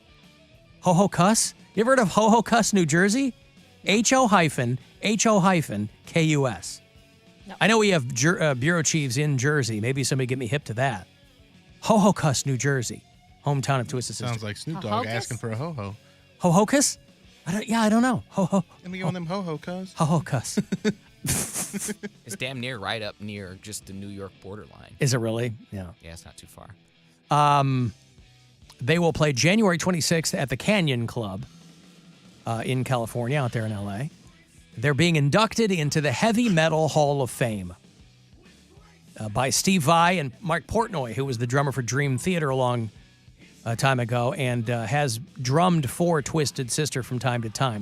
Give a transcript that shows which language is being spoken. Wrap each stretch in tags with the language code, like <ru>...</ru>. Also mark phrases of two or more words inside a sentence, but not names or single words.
<en>Ho-Ho-Kus? You ever heard of Ho-Ho-Kus, New Jersey? H-O-K-U-S. No. I know we have bureau chiefs in Jersey. Maybe somebody get me hip to that. Ho-Ho-Kus, New Jersey. Hometown of Twisted Sister. Sounds like Snoop Dogg asking for a ho-ho. Ho-Ho-Kus? I don't know. Ho-Ho. Let me go on them ho-ho-cuz. Ho-Ho-Kus. It's damn near right up near just the New York borderline. Is it really? Yeah. Yeah, it's not too far. They will play January 26th at the Canyon Club in California, out there in L.A. They're being inducted into the Heavy Metal Hall of Fame by Steve Vai and Mark Portnoy, who was the drummer for Dream Theater a long time ago and has drummed for Twisted Sister from time to time.</en>